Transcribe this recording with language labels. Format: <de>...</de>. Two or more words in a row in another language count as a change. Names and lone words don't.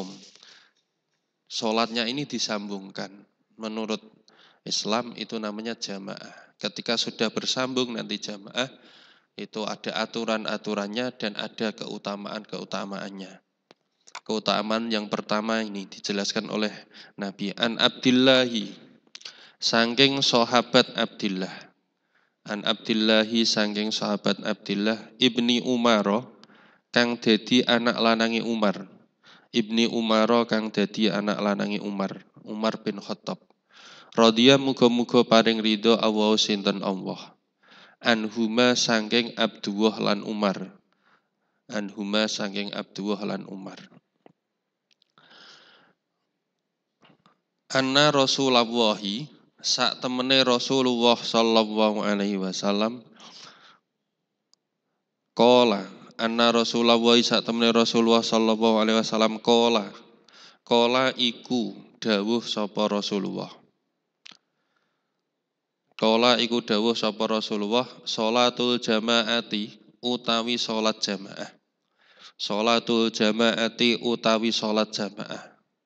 <id>Sholatnya ini disambungkan. Menurut Islam itu namanya jamaah. Ketika sudah bersambung nanti jamaah, itu ada aturan-aturannya dan ada keutamaan-keutamaannya. Keutamaan yang pertama ini dijelaskan oleh Nabi</id> <ar>عن عبد الله,</ar> <id>saking sahabat Abdillah.</id> <ar>عن عبد الله</ar> <jv>saking sahabat Abdillah ibni Umar kang dadi anak lanangi Umar. Ibni Umar kang dadi anak lanangi Umar bin Khattab. Radhiya muga-muga paring ridho Allah sinten Allah. Anhuma saking Abdullah lan Umar. Anhuma saking Abdullah lan Umar.</jv> <ar>أن رسول الله</ar> <jv>sak temene</jv> <ar>رسول الله صلى الله عليه وسلم قال أن رسول الله</ar> <jv>sak temene</jv> <ar>رسول الله صلى الله عليه وسلم قال</ar> <jv>iku dawuh sapa Rasulullah. Qala iku dawuh sapa Rasulullah,</jv> <ar>صلاة الجماعة</ar> <jv>utawi salat jamaah.</jv> <ar>صلاة الجماعة</ar> <jv>utawi salat jamaah.</jv>